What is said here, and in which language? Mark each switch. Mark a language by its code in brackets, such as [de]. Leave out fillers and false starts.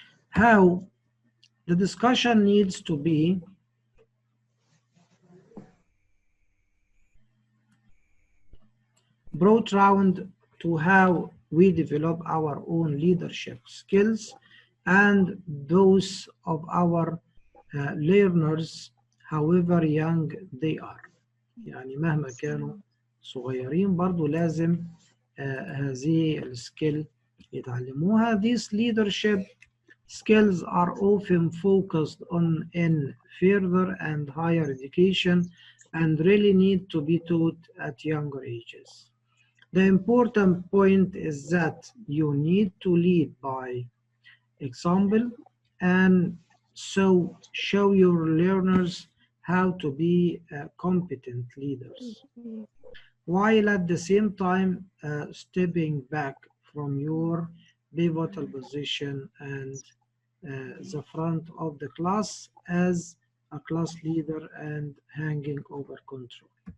[en] How? The discussion needs to be brought round to how we develop our own leadership skills and those of our learners however young they are. [ar] يعني مهما كانوا صغيرين برضو لازم هذه السكيل يتعلموها. [en] These leadership skills are often focused on in further and higher education and really need to be taught at younger ages. The important point is that you need to lead by example and so show your learners how to be competent leaders, while at the same time stepping back from your pivotal position and the front of the class as a class leader and hanging over control.